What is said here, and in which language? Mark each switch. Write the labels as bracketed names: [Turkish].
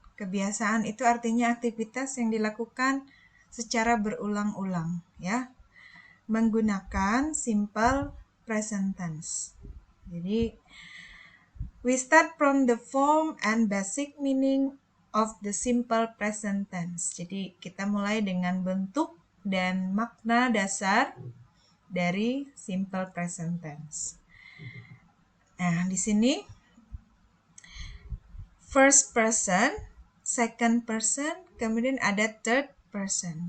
[Indonesian] Kebiasaan itu artinya aktivitas yang dilakukan secara berulang-ulang ya, menggunakan simple present tense. [English] Jadi we start from the form and basic meaning of the simple present tense. [Indonesian] Jadi kita mulai dengan bentuk dan makna dasar dari simple present tense. Nah, di sini first person, second person, kemudian ada third person.